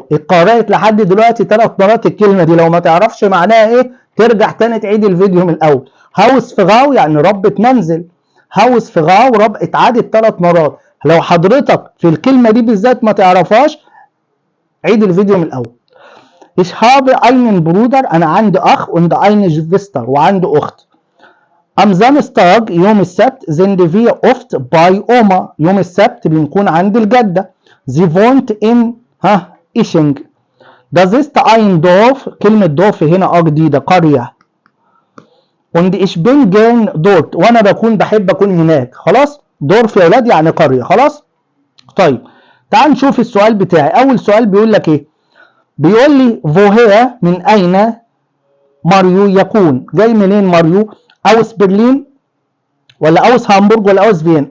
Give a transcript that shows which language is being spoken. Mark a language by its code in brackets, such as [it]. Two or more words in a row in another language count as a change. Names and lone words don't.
[ar] اتقرأت لحد دلوقتي 3 مرات الكلمه دي، لو ما تعرفش معناها ايه ترجع تاني تعيد الفيديو من الاول. هاوس فراو يعني ربة منزل، هاوس فراو رب اتعادت 3 مرات. لو حضرتك في الكلمه دي بالذات ما تعرفهاش عيد الفيديو من الاول. [de] Ich habe einen Bruder، [ar] أنا عندي أخ، [de] und eine Schwester [ar] وعندي أخت. [de] Am Samstag [ar] يوم السبت [de] sind wir oft bei Oma، [ar] يوم السبت بنكون عند الجدة. [de] Sie wohnt in Isching. Das ist ein Dorf، [ar] كلمة Dorf هنا جديدة، قرية. [de] Und ich bin gern dort، [ar] وأنا بحب أكون هناك. خلاص دورف يا ولاد يعني قرية، خلاص. طيب تعال نشوف السؤال بتاعي. أول سؤال بيقول لك إيه؟ بيقول لي woher من أين ماريو يكون. جاي منين ماريو؟ أوس برلين ولا أوس هامبورج ولا أوس فين؟